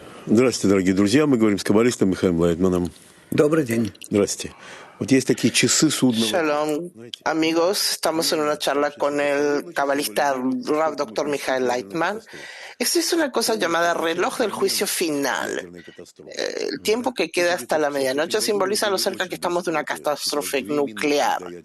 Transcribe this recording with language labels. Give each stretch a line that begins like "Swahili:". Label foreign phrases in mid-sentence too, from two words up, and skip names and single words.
Russian: Здравствуйте, дорогие друзья. Мы говорим с каббалистом Михаилом Лайтманом. Добрый день. Здравствуйте. Вот есть такие часы судного дня.
Spanish: Shalom, amigos. Estamos en una charla con el cabalista Rav Dr. Michael Leitman. Esto es una cosa llamada reloj del juicio final. El tiempo que queda hasta la medianoche simboliza lo cerca que estamos de una catástrofe nuclear.